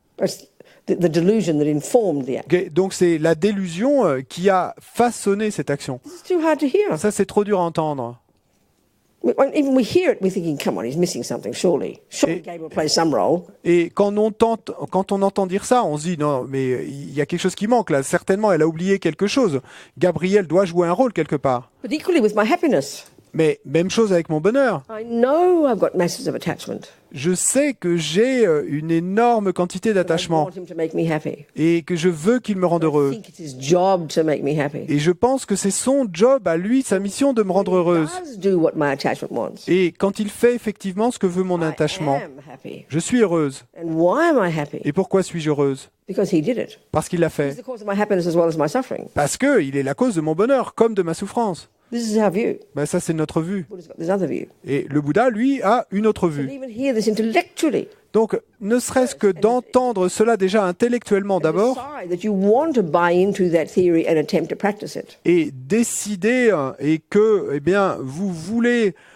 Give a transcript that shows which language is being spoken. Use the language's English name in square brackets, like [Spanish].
[English] It's the delusion that informed the action. [French] Okay, donc c'est la délusion qui a façonné cette action. [English] It's too hard to hear. [French] Ça, c'est trop dur à entendre. [English] When even we hear it, we're thinking, come on, he's missing something, surely. Surely Gabriel plays some role. [French] Et quand on entend dire ça, on se dit, non, mais il y a quelque chose qui manque là. Certainement, elle a oublié quelque chose. Gabriel doit jouer un rôle quelque part. [English] But equally with my happiness, [French] Mais même chose avec mon bonheur. [English] I know I've got masses of attachment. [French] Je sais que j'ai une énorme quantité [English] I [French] d'attachement [English] want him to make me happy. [French] et que je veux qu'il me rende [English] I [French] heureux. [English] think it's his job to make me happy. [French] Et je pense que c'est son job à lui, sa mission de me rendre heureuse. [English] He does do what my attachment wants. [French] Et quand il fait effectivement ce que veut mon attachement, [English] I am happy. [French] je suis heureuse. [English] And why am I happy? [French] Et pourquoi suis-je heureuse? [English] Because he did it. [French] Parce qu'il l'a [English] He's [French] fait. [English] the cause of my happiness as well as my suffering. [French] Parce qu'il est la cause de mon bonheur, comme de ma souffrance. [English] This is our view. [French] Ça, c'est notre vue. [English] Buddha's got this other view. [French] Et le Bouddha, lui, a une autre vue. [English] even hear this intellectually, [French] Donc, ne serait-ce que d'entendre cela déjà intellectuellement d'abord, [English] decide that you want to buy into that theory and attempt to practice it. [French] et décider et que, eh bien, vous voulez